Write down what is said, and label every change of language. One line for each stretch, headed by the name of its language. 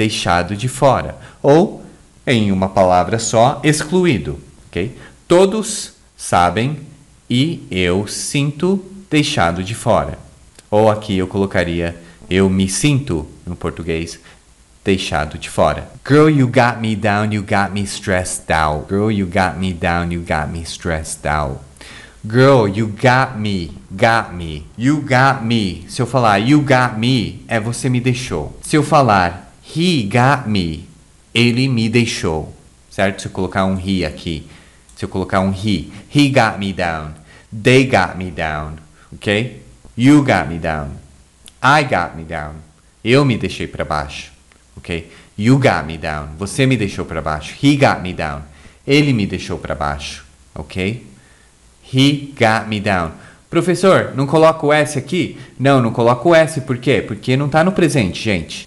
Portuguese: Deixado de fora. Ou, em uma palavra só, excluído, ok? Todos sabem e eu sinto deixado de fora. Ou aqui eu colocaria eu me sinto, no português, deixado de fora.
English: Girl, you got me down, you got me stressed out. Girl, you got me down, you got me stressed out. Girl, you got me. You got me.
Portuguese: Se eu falar
English: you got me,
Portuguese: é você me deixou. Se eu falar
English: he got me,
Portuguese: ele me deixou. Certo? Se eu colocar um he aqui. Se eu colocar um
English: he got me down. They got me down. Ok? You got me down. I got me down.
Portuguese: Eu me deixei para baixo, ok?
English: You got me down.
Portuguese: Você me deixou para baixo.
English: He got me down.
Portuguese: Ele me deixou para baixo, ok?
English: He got me down.
Portuguese: Professor, não coloca o S aqui? Não, não coloca o S, por quê? Porque não tá no presente, gente.